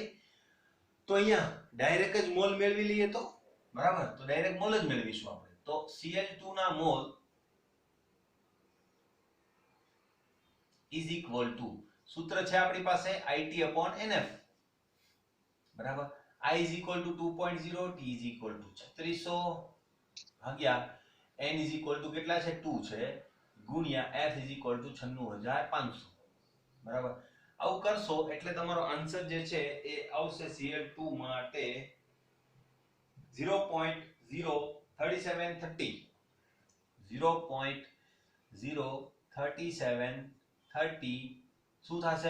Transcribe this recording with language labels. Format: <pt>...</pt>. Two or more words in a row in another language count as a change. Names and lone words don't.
<gu>તો અહીંયા ડાયરેક્ટ જ મોલ મેળવી લઈએ તો બરાબર, તો ડાયરેક્ટ મોલ જ મેળવીશું આપણે. તો Cl2 ના મોલ</gu> <en>is equal to,</en> <gu>સૂત્ર છે આપણી પાસે IT/NF, બરાબર.</gu> <en>I is equal to 2.0, T is equal to 3600 ભાગ્યા N is equal to</en> <gu>કેટલા છે?</gu> <en>2</en> <gu>છે, ગુણ્યા</gu> <en>F is equal to 96500,</en> <gu>બરાબર. આવું કરશો એટલે તમારો આન્સર જે છે એ આવશે Cl2 માટે 0.03730, 0.03730 શું થશે?</gu>